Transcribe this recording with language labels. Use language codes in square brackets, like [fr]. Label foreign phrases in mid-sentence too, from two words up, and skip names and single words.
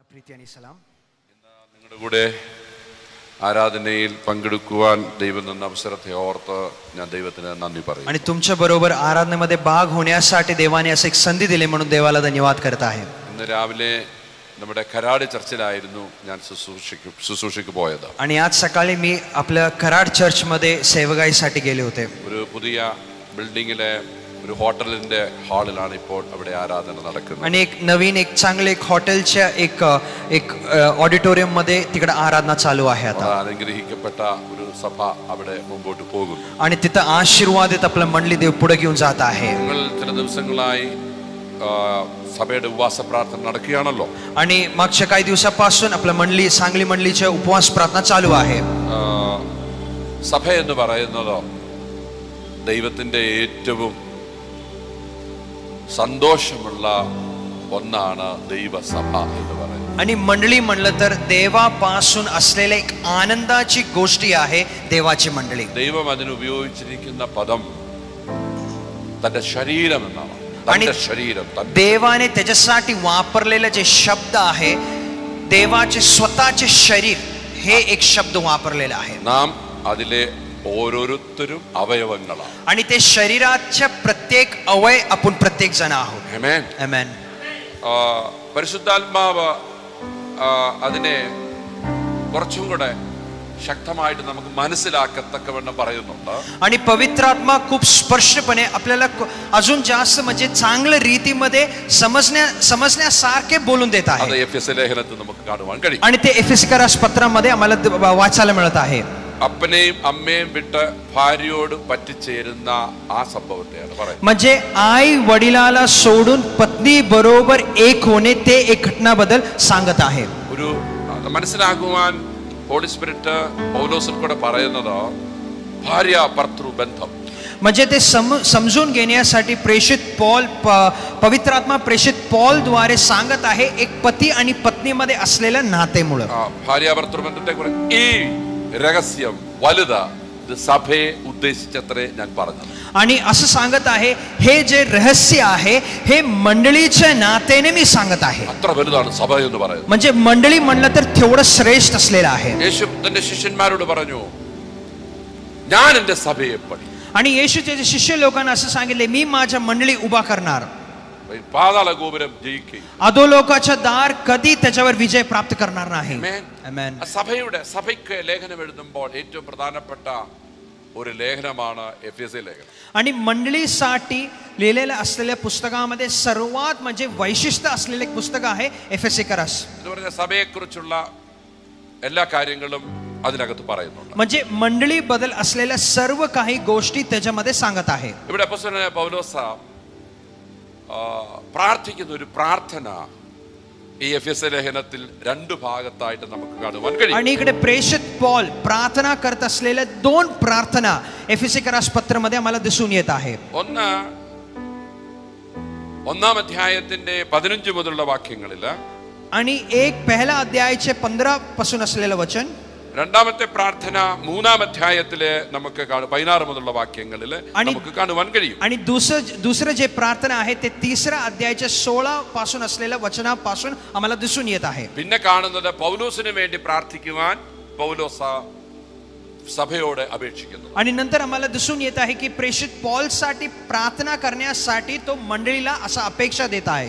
[ml] പ്രീതി आणि സലാം. നിങ്ങളുടെ കൂടെ ആരാധനയിൽ പങ്കെടുക്കുവാൻ ദൈവം തന്ന അവസരത്തെ ഓർത്ത് ഞാൻ ദൈവത്തിന് നന്ദി പറയുന്നു. [mr] आणि तुमच्या बरोबर आराधनेमध्ये भाग होण्यासाठी देवाने असे एक संधी दिली म्हणून देवाला धन्यवाद करत आहे. [ml] ഇന്ന് രാവിലെ നമ്മുടെ കരാട് ചർച്ചിലായിരുന്നു ഞാൻ ശുശ്രൂഷയ്ക്ക് പോയത്. [mr] आणि आज सकाळी मी आपल्या कराड चर्च मध्ये सेवगाईसाठी गेले होते. [ml] ഒരു പുതിയ ബിൽഡിങ്ങിലെ ഒരു ഹോട്ടലിന്റെ ഹാളിലാണ് ഇപ്പോൾ അവിടെ ആരാധന നടക്കുന്നത്. [mr] आणि एक नवीन एक चांगले एक हॉटेलच्या एक ऑडिटोरियम मध्ये तिकडे आराधना चालू आहे आता. [ml] അനുഗ്രഹിക്കപ്പെട്ട ഒരു സഭ അവിടെ മുമ്പോട്ട് പോകുന്നു. [mr] आणि तिथं आशीर्वादित आपलं मंडळी देव पुढे घेऊन जात आहे. [ml] നിങ്ങൾ ചില ദിവസങ്ങളായി സഭയുടെ ഉപവാസ പ്രാർത്ഥന നടക്കുകയാണല്ലോ. [mr] आणि मागच्या काही दिवसापासून आपल्या मंडळी सांगली मंडळीच्या उपवास प्रार्थना चालू आहे. [ml] സഭ എന്ന് പറയുന്നത് ദൈവത്തിന്റെ ഏറ്റവും സന്തോഷമുള്ള ഒന്നാണ് ദൈവസഭ എന്ന് പറയുന്നത്. [mr] आणि मंडळी म्हणलं तर देवापासून असलेल्या एक आनंदाची गोष्टी आहे देवाची मंडळी. [ml] ദൈവം അതിന് ഉപയോഗിച്ചിരിക്കുന്ന പദം തന്റെ ശരീരം എന്നാണ്. തന്റെ ശരീരം, [mr] देवाने त्याच्यासाठी वापरलेलं जे शब्द आहे देवाचे स्वतःचे शरीर हे एक शब्द वापरलेला आहे. [ml] നാം അതിലെ ഓരോരുത്തരും അവയവങ്ങളാണ്. [mr] आणि ते शरीराच्या प्रत्येक अवय आपण प्रत्येक जण आहोत. [ml] ആമേൻ. [mr] आमेन. [ml] പരിശുദ്ധാത്മാവ് അതിനെ കുറച്ചും കൂടെ ശക്തമായിട്ട് നമുക്ക് മനസ്സിലാക്കത്തക്കവണ്ണം പറയുന്നുണ്ട്. [mr] आणि पवित्र आत्मा खूप स्पष्टपणे आपल्याला अजून जास्त म्हणजे चांगल्या रीतीमध्ये समजण्यासारखे बोलून देत आहे. [ml] അത് എഫെസ്യ ലേഖനത്തിൽ നമുക്ക് കാണുവാൻ കഴിയും. [mr] आणि ते एफेसिकरास पत्रामध्ये आम्हाला वाचायला मिळत आहे. [ml] അപ്പനെയും അമ്മയും വിട്ട് ഭാര്യയോട് പറ്റിച്ചേരുന്ന ആ സംഭവത്തെയാണ് പറയുന്നത്. [mr] म्हणजे आई वडिलाला सोडून पत्नी बरोबर एक होणे ते एक घटनाबद्दल सांगत आहे. [ml] ഒരു മനസ്സിലാക്കുവാൻ [en] Holy Spirit [ml] പൗലോസിൽ കൂടെ പറയുന്നത് ഭാര്യ ഭർതൃ ബന്ധം. [mr] म्हणजे ते समजून घेण्यासाठी प्रेषित पॉल पवित्र आत्मा प्रेषित पॉल द्वारे सांगत आहे एक पती आणि पत्नीमध्ये असलेल्या नातेमुळे. [ml] ഭാര്യ ഭർതൃ ബന്ധത്തെ കുറിച്ച് ഈ രഹസ്യം വലുതാ സഭയെ ഉദ്ദേശിച്ചത്രേ ഞാൻ പറഞ്ഞത്. [mr] आणि असं सांगत आहे हे जे रहस्य आहे हे मंडळीच्या नातेने मी सांगत आहे. [ml] അത്ര വലുതാണ് സഭ എന്ന് പറയുന്നത്. [mr] म्हणजे मंडळी म्हणलं तर तेवढं श्रेष्ठ असलेलं आहे. [ml] യേശു തന്റെ ശിഷ്യന്മാരോട് പറഞ്ഞു ഞാൻ എൻ്റെ സഭയെ പണി. [mr] आणि येशूचे जे शिष्य लोकांना असं सांगितले मी माझ्या मंडळी उभा करणार. [ml] പാതാള ഗോപുരം ജയിക്കുകയും [mr] अधोलोकाचा दार कधी त्याच्यावर विजय प्राप्त करणार नाही. [ml] ആമേൻ. സഭയ്ക്ക് ലേഖനം എഴുതുമ്പോൾ ഏറ്റവും പ്രധാനപ്പെട്ട ഒരു ലേഖനമാണ് എഫെസ്യ ലേഖനം. [mr] आणि मंडळीसाठी लिहिलेल्या असलेल्या पुस्तकामध्ये सर्वात म्हणजे वैशिष्ट्य असलेले एक पुस्तक आहे एफेसिकरास. [ml] എന്ന് പറഞ്ഞാൽ സഭയെക്കുറിച്ചുള്ള എല്ലാ കാര്യങ്ങളും അതിനകത്ത് പറയുന്നുണ്ട്. [mr] म्हणजे मंडळी बद्दल असलेल्या सर्व काही गोष्टी त्याच्यामध्ये सांगत आहे. [ml] ഇവിടെ അപ്പോസ്തലനായ പൗലോസ് പ്രാർത്ഥിക്കുന്ന ഒരു പ്രാർത്ഥന ഈ എഫെസ്യ ലേഖനത്തിൽ രണ്ട് ഭാഗത്തായിട്ട് നമുക്ക് കാണുവാൻ കഴിയും. [mr] आणि इकडे प्रेषित पॉल प्रार्थना करत असलेल्या दोन प्रार्थना एफेसिकरास पत्रामध्ये आम्हाला दिसून येत आहे. [ml] ഒന്നാം അധ്യായത്തിന്റെ 15 മുതലുള്ള വാക്യങ്ങളിൽ [mr] आणि एक पहिला अध्यायाचे 15 पासून असलेलं वचन. [ml] രണ്ടാമത്തെ പ്രാർത്ഥന മൂന്നാം അധ്യായത്തിലെ നമുക്ക് 16 മുതലുള്ള വാക്യങ്ങളിൽ നമുക്ക് കാണുവാൻ കഴിയും. [mr] आणि दुसरं जे प्रार्थना आहे ते तिसऱ्या अध्यायाच्या 16 पासून असलेल्या वचनापासून आम्हाला दिसून येत आहे. [ml] പിന്നെ കാണുന്നത് പൗലോസിന് വേണ്ടി പ്രാർത്ഥിക്കുവാൻ പൗലോസ് സഭയോട് അപേക്ഷിക്കുന്നു. [mr] आणि नंतर आम्हाला दिसून येत आहे की प्रेषित पॉल साठी प्रार्थना करण्यासाठी तो मंडळीला असा अपेक्षा देत आहे.